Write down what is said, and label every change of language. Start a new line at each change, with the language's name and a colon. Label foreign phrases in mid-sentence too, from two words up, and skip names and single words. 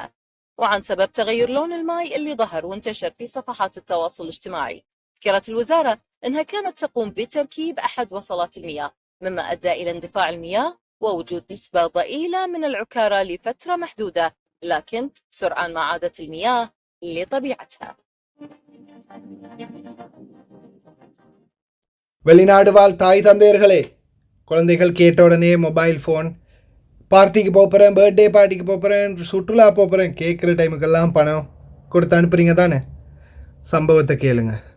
Arabic: وعن سبب تغير لون الماء اللي ظهر وانتشر في صفحات التواصل الاجتماعي، ذكرت الوزارة أنها كانت تقوم بتركيب أحد وصلات المياه، مما أدى إلى اندفاع المياه ووجود نسبة ضئيلة من العكارة لفترة محدودة، لكن سرعان ما عادت المياه لطبيعتها.
Tamil: வெளிநாடு வாழ் தாய் தந்தையர்களே, குழந்தைகள் கேட்ட உடனே
English: mobile phone,
Tamil: பார்ட்டிக்கு போகிறேன்,
English: birthday party
Tamil: போகிறேன், சுற்றுலா போகிறேன், கேட்குற டைமுக்கெல்லாம் பணம் கொடுத்து அனுப்புறீங்க தானே. சம்பவத்தை கேளுங்க.